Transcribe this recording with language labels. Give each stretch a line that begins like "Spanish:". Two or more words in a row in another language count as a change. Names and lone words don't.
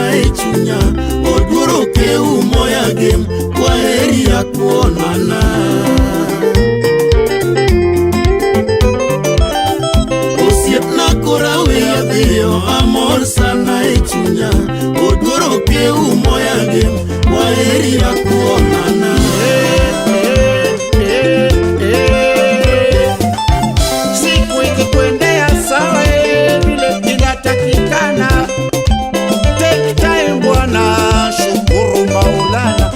Luo (Kenya and Tanzania): chunya odwaro keu moya gem
Swahili: kwa heri ya kuonana
Luo (Kenya and Tanzania): osiepna kora weya dhiyo amor sana e chunya odwaro keu moya gem
Swahili: kwa heri ya kuonana siku ikikwendea sawa vile inatakikana. Take time bwana, shukuru Maulana.